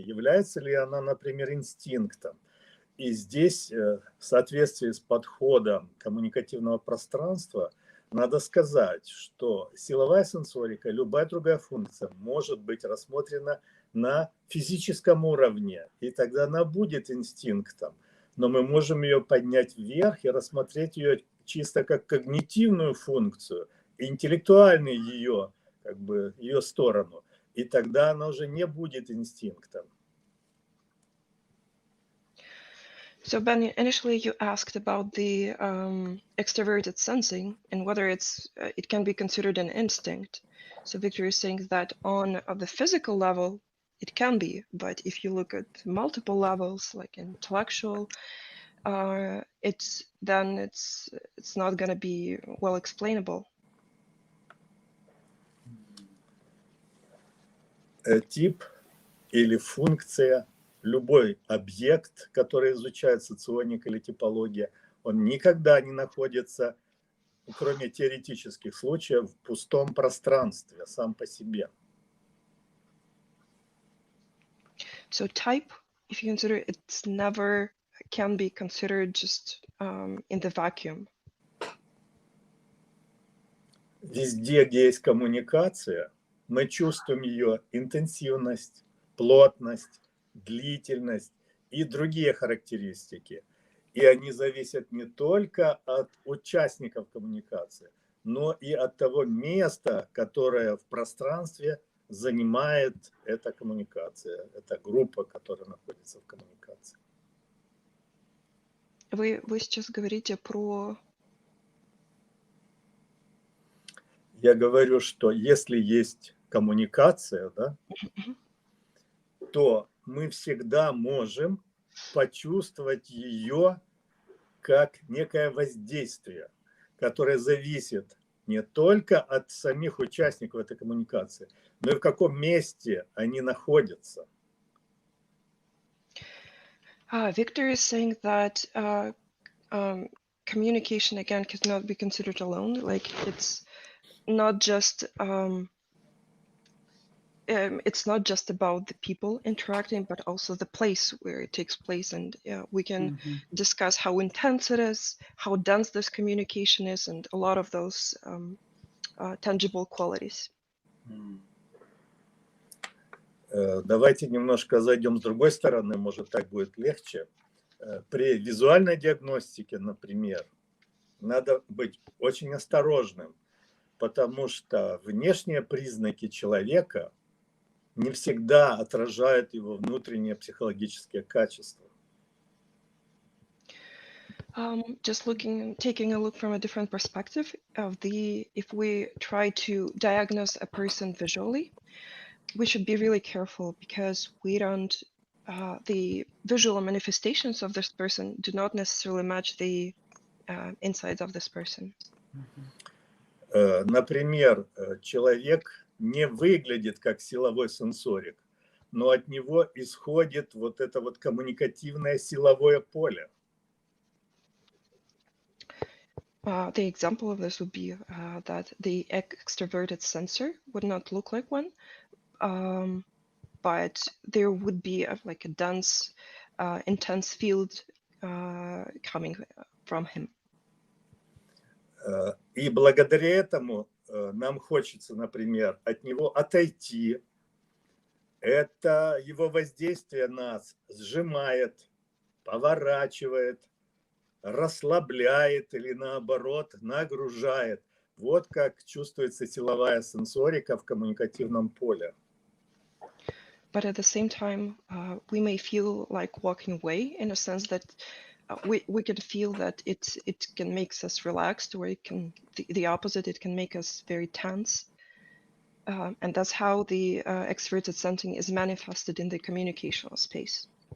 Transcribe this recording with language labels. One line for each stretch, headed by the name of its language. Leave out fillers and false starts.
Russian: Является ли она, например, инстинктом? И здесь, в соответствии с подходом коммуникативного пространства, надо сказать, что силовая сенсорика, любая другая функция может быть рассмотрена на физическом уровне, и тогда она будет инстинктом. Но мы можем ее поднять вверх и рассмотреть ее чисто как когнитивную функцию, интеллектуальную ее, как бы, ее сторону. И тогда она уже не будет инстинктом.
English: So Ben, initially you asked about the extraverted sensing and whether it can be considered an instinct. So Victor is saying that on the physical level, it can be, but if you look at multiple levels, like intellectual, it's not going to be well explainable.
Russian: Тип или функция, любой объект, который изучает соционика или типология, он никогда не находится, кроме теоретических случаев, в пустом пространстве сам по себе.
English: So type, if you consider, it's never can be considered just in the vacuum.
Russian: Везде, где есть коммуникация, мы чувствуем ее интенсивность, плотность, длительность и другие характеристики. И они зависят не только от участников коммуникации, но и от того места, которое в пространстве занимает эта коммуникация, эта группа, которая находится в коммуникации. Вы сейчас говорите про... Я говорю, что если есть коммуникация, да, то мы всегда можем почувствовать ее как некое воздействие, которое зависит не только от самих участников этой коммуникации, но и в каком месте они находятся.
English: Victor is saying that communication again cannot be considered alone. Like it's not just about the people interacting, but also the place where it takes place, and we can discuss how intense it is, how dense this communication is, and a lot of those tangible qualities.
Russian: Давайте немножко зайдем с другой стороны, может, так будет легче. При визуальной диагностике, например, надо быть очень осторожным, потому что внешние признаки человека не всегда отражают его внутренние психологические качества.
English: Just taking a look from a different perspective of if we try to diagnose a person visually, we should be really careful because we don't, the visual manifestations of this person do not necessarily match the insides of this person.
Russian: Например, человек не выглядит как силовой сенсорик, но от него исходит вот это вот коммуникативное силовое поле.
English: The example of this would be that the extraverted sensor would not look like one, but there would be like a dense, intense field coming from him.
Russian: И благодаря этому нам хочется, например, от него отойти. Это его воздействие нас сжимает, поворачивает, расслабляет или наоборот нагружает. Вот как чувствуется силовая сенсорика в коммуникативном поле.
English: But at the same time, we may feel like walking away in a sense that we can feel that it can make us relaxed, or it can the opposite. It can make us very tense, and that's how the extraverted sensing is manifested in the communicational space.